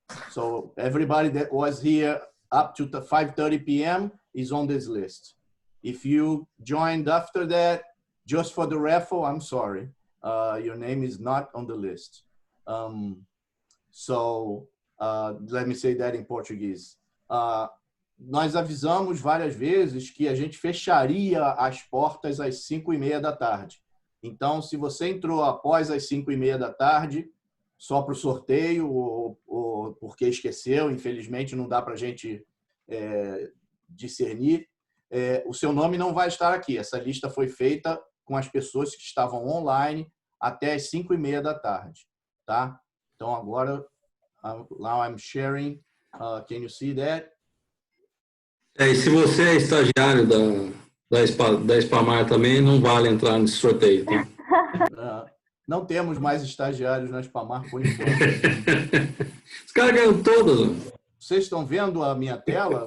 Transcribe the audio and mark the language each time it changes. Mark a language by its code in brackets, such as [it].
[en] So everybody that was here up to the 5:30 p.m. is on this list. If you joined after that, just for the raffle, I'm sorry. Your name is not on the list. Let me say that in Portuguese. [pt] Nós avisamos várias vezes que a gente fecharia as portas às 5:30 da tarde. Então, se você entrou após as 5:30 da tarde, só para o sorteio ou porque esqueceu, infelizmente não dá para a gente discernir, o seu nome não vai estar aqui. Essa lista foi feita com as pessoas que estavam online até as 5:30 da tarde. Tá? Então agora, [en] now I'm sharing. Can you see that? [pt] E se você é estagiário da Spamar também, não vale entrar nesse sorteio. Tá? Não temos mais estagiários na Spamar por enquanto. Os caras ganham todas. Vocês estão vendo a minha tela?